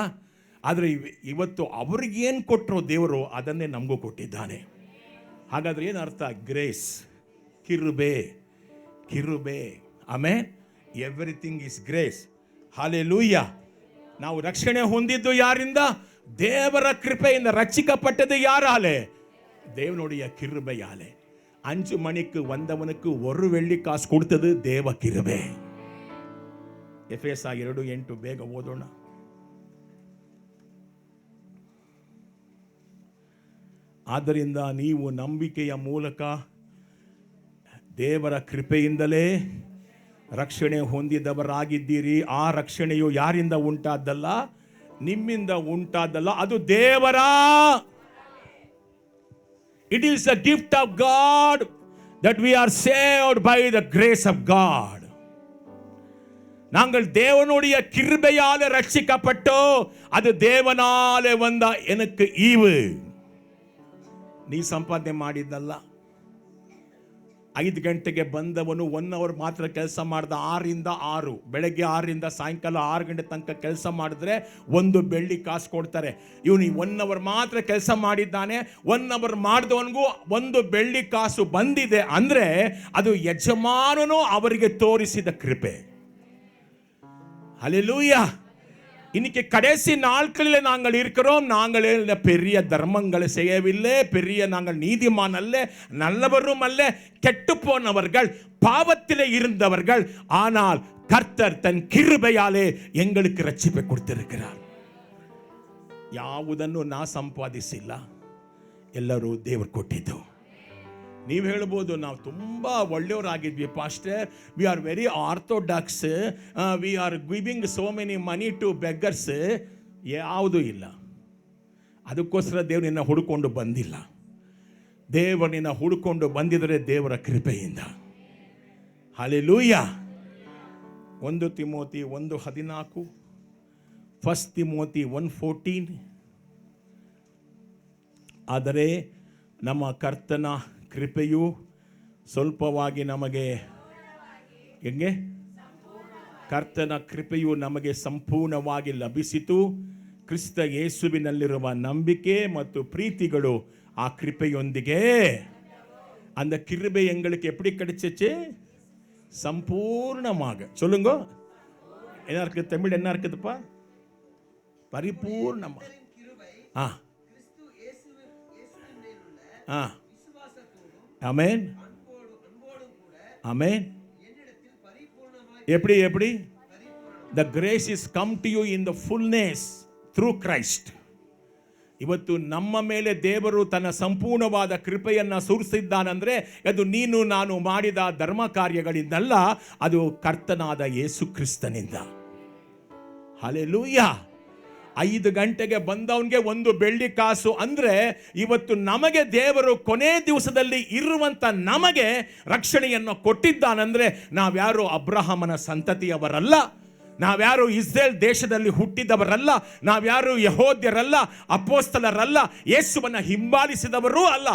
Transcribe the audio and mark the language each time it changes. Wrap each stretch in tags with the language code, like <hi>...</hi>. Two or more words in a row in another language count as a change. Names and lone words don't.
<kn>ಆದರೆ ಇವತ್ತು ಅವ್ರಿಗೇನು ಕೊಟ್ಟರು ದೇವರು ಅದನ್ನೇ ನಮಗೂ ಕೊಟ್ಟಿದ್ದಾನೆ. ಹಾಗಾದ್ರೆ ಏನು ಅರ್ಥ? ಗ್ರೇಸ್, ಕಿರುಬೆ, ಕಿರುಬೆ. ಆಮೆನ್.</kn> <en>Everything is grace. ಹಲ್ಲೆಲೂಯಾ.</en> <kn>ನಾವು ರಕ್ಷಣೆ ಹೊಂದಿದ್ದು ಯಾರಿಂದ? ದೇವರ ಕೃಪೆಯಿಂದ. ರಕ್ಷಿಸಲ್ಪಟ್ಟದ್ದು ಯಾರಾಲೆ?</kn> <ta>தேவனுடைய கிருபையாலே. 5 மணிக்கு வந்தவனுக்கு 1 வெள்ளி காசு கொடுத்தது தேவ கிருபை.</ta> <kn>ಎಫೆಸ 2:8 ಬೇಗ ಓದೋಣ. ಆದ್ದರಿಂದ ನೀವು ನಂಬಿಕೆಯ ಮೂಲಕ ದೇವರ ಕೃಪೆಯಿಂದಲೇ ರಕ್ಷಣೆ ಹೊಂದಿದವರಾಗಿದ್ದೀರಿ. ಆ ರಕ್ಷಣೆಯು ಯಾರಿಂದ ಉಂಟಾದ್ದಲ್ಲ, ನಿಮ್ಮಿಂದ ಉಂಟಾದ್ದಲ್ಲ, ಅದು ದೇವರ.</kn> <en>It is a gift of God that we are saved by the grace of God.</en> <ta>நாங்கள் தேவனுடைய கிருபையாலே ரட்சிக்கப்பட்டோம். அது தேவனாலே வந்த எனக்கு ஈவு.</ta> <kn>ನೀ ಸಂಪಾದನೆ ಮಾಡಿದ್ದಲ್ಲ. 5 ಗಂಟೆಗೆ ಬಂದವನು 1 ಅವರ್ ಮಾತ್ರ ಕೆಲಸ ಮಾಡ್ದ. 6ರಿಂದ 6, ಬೆಳಗ್ಗೆ 6ರಿಂದ ಸಾಯಂಕಾಲ 6 ಗಂಟೆ ತನಕ ಕೆಲಸ ಮಾಡಿದ್ರೆ 1 ಬೆಳ್ಳಿ ಕಾಸು ಕೊಡ್ತಾರೆ. ಇವನು 1 ಅವರ್ ಮಾತ್ರ ಕೆಲಸ ಮಾಡಿದ್ದಾನೆ. 1 ಅವರ್ ಮಾಡಿದವನಿಗೂ 1 ಬೆಳ್ಳಿ ಕಾಸು ಬಂದಿದೆ ಅಂದ್ರೆ ಅದು ಯಜಮಾನನು ಅವರಿಗೆ ತೋರಿಸಿದ ಕೃಪೆ.</kn> <ta>ஹல்லேலூயா. இன்னைக்கு கடைசி நாட்களில் நாங்கள் இருக்கிறோம். நாங்கள் பெரிய தர்மங்களை செய்யவில்லை, பெரிய நாங்கள் நீதிமான் அல்ல, நல்லவரும் அல்ல, கெட்டு போனவர்கள், பாவத்திலே இருந்தவர்கள். ஆனால் கர்த்தர் தன் கிருபையாலே எங்களுக்கு ரட்சிப்பை கொடுத்திருக்கிறார்.</ta> <kn>ಯಾವುದನ್ನು ನಾ ಸಂಪಾದಿಸಿಲ್ಲ, ಎಲ್ಲರೂ ದೇವರು ಕೊಟ್ಟಿದ್ದು. ನೀವು ಹೇಳ್ಬೋದು, ನಾವು ತುಂಬ ಒಳ್ಳೆಯವರಾಗಿದ್ವಿ ಪಾಸ್ಟರ್,</kn> <en>We are very orthodox, we are giving so many money to beggars.</en> <kn>ಯಾವುದೂ ಇಲ್ಲ. ಅದಕ್ಕೋಸ್ಕರ ದೇವರು ನಿನ್ನ ಹುಡುಕೊಂಡು ಬಂದಿಲ್ಲ. ದೇವರು ನಿನ್ನ ಹುಡುಕೊಂಡು ಬಂದಿದರೆ ದೇವರ ಕೃಪೆಯಿಂದ. ಹಲ್ಲೆಲೂಯ. 1 ತಿಮೋತಿ 1:14, 1 ತಿಮೋತಿ 1:14. ಆದರೆ ನಮ್ಮ ಕರ್ತನ ಕೃಪೆಯು ಸ್ವಲ್ಪವಾಗಿ ನಮಗೆ ಹೆಂಗೆ? ಕರ್ತನ ಕೃಪೆಯು ನಮಗೆ ಸಂಪೂರ್ಣವಾಗಿ ಲಭಿಸಿತು. ಕ್ರಿಸ್ತ ಯೇಸುವಿನಲ್ಲಿರುವ ನಂಬಿಕೆ ಮತ್ತು ಪ್ರೀತಿಗಳು ಆ ಕೃಪೆಯೊಂದಿಗೆ.</kn> <ta>அந்த கிருபை எங்களுக்கு எப்படி கிடைச்சிச்சு? சம்பூர்ணமாக. சொல்லுங்க, என்ன இருக்குது தமிழ்? என்ன இருக்குதுப்பா? பரிபூர்ணமா. ஆமென், ஆமென். எப்படி எப்படி?</ta> <en>The grace is come to you in the fullness through Christ.</en> <kn>ಇವತ್ತು ನಮ್ಮ ಮೇಲೆ ದೇವರು ತನ್ನ ಸಂಪೂರ್ಣವಾದ ಕೃಪೆಯನ್ನು ಸುರಿಸಿದ್ದಾನಂದ್ರೆ ಅದು ನೀನು ನಾನು ಮಾಡಿದ ಧರ್ಮ ಕಾರ್ಯಗಳಿಂದಲ್ಲ, ಅದು ಕರ್ತನಾದ ಯೇಸು ಕ್ರಿಸ್ತನಿಂದ. ಹಲ್ಲೆಲೂಯಾ. 5 ಗಂಟೆಗೆ ಬಂದವನಿಗೆ 1 ಬೆಳ್ಳಿ ಕಾಸು ಅಂದ್ರೆ ಇವತ್ತು ನಮಗೆ ದೇವರು ಕೊನೆ ದಿವಸದಲ್ಲಿ ಇರುವಂತ ನಮಗೆ ರಕ್ಷಣೆಯನ್ನು ಕೊಟ್ಟಿದ್ದಾನಂದ್ರೆ ನಾವ್ಯಾರು ಅಬ್ರಹಾಮನ ಸಂತತಿಯವರಲ್ಲ, ನಾವ್ಯಾರು ಇಸ್ರೇಲ್ ದೇಶದಲ್ಲಿ ಹುಟ್ಟಿದವರಲ್ಲ, ನಾವ್ಯಾರು ಯಹೋದ್ಯರಲ್ಲ, ಅಪೋಸ್ತಲರಲ್ಲ, ಯೇಸುವನ್ನ ಹಿಂಬಾಲಿಸಿದವರೂ ಅಲ್ಲ.</kn>